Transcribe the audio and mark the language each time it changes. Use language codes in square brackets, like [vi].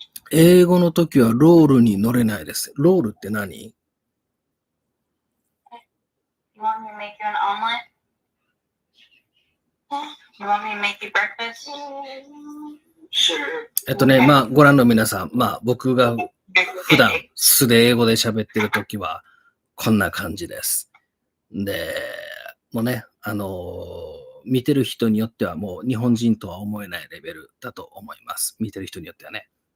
[ja] 英語の時はロールに乗れないです。ロールって何？ [en] You want me to make you an omelet? You want me to make you breakfast? Sure. [ja] ご覧の皆さん、僕が普段素で英語で喋ってる時はこんな感じです。で、もうね、見てる人によってはもう日本人とは思えないレベルだと思います。見てる人によってはね。